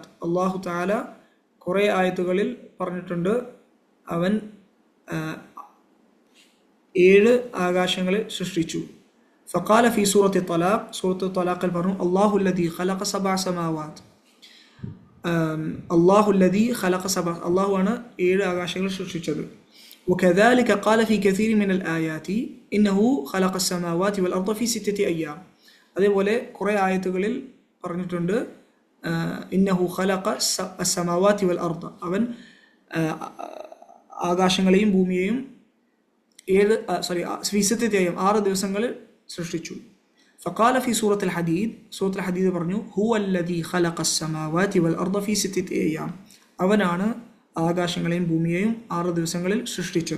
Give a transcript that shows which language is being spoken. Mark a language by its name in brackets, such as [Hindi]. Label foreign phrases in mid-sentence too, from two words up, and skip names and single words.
[Arabic] الله تعالى [Malayalam] കുറേ ആയത്തുകളിൽ പറഞ്ഞിട്ടുണ്ട് അവൻ 7 ആകാശങ്ങളെ സൃഷ്ടിച്ചു. [Arabic] فقال في سورة الطلاق, [Malayalam] സൂറത്ത് ത്വലാഖിൽ പറഞ്ഞു [Arabic] الله الذي خلق 7 سماوات. الله الذي خلق 7, [Malayalam] അല്ലാഹു ആണ് 7 ആകാശങ്ങൾ സൃഷ്ടിച്ചത്. [Arabic] وكذلك قال في كثير من الآيات إنه خلق السماوات والأرض في 6 أيام. [Malayalam] അതേപോലെ കുറേ ആയത്തുകളിൽ പറഞ്ഞിട്ടുണ്ട് [Arabic] إنه خلق السماوات والأرض, [Malayalam] അവൻ ആകാശങ്ങളെയും ഭൂമിയെയും 6 ദിവസങ്ങളിൽ സൃഷ്ടിച്ചു. [Arabic] فقال في سورة الحديد, [Malayalam] സൂറത്തുൽ ഹദീദ് പറഞ്ഞു [Arabic] هو الذي خلق السماوات والأرض في 6 أيام, [Malayalam] അവനാണ് ആകാശങ്ങളെയും ഭൂമിയെയും 6 ദിവസങ്ങളിൽ സൃഷ്ടിച്ചത്.